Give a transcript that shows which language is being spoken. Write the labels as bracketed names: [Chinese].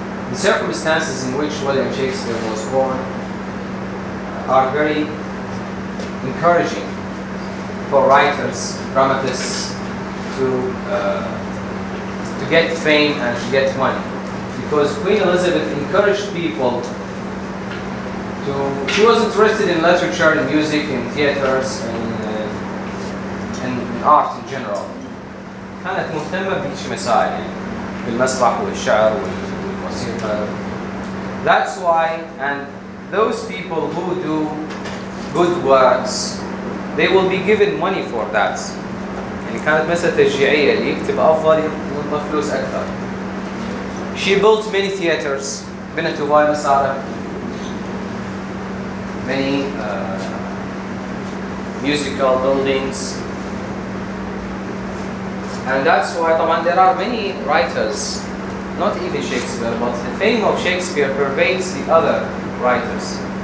[English] The circumstances in which William Shakespeare was born are very encouraging for writers, dramatists to get fame and to get money. Because Queen Elizabeth encouraged people she was interested in literature, in music, in theaters, and art in general. [Arabic] كانت مهتمة بهيك مسائل يعني بالمسرح والشعر والموسيقى. [English] That's why, and those people who do good works, they will be given money for that. [Arabic] يعني كانت مسألة تشجيعية، اللي يكتب أفضل يطلب فلوس أكثر. [English] She built many theaters. [Arabic] بنت هواي مسارح. [English] Many musical buildings. And that's why there are many writers, not even Shakespeare, but the fame of Shakespeare pervades the other writers.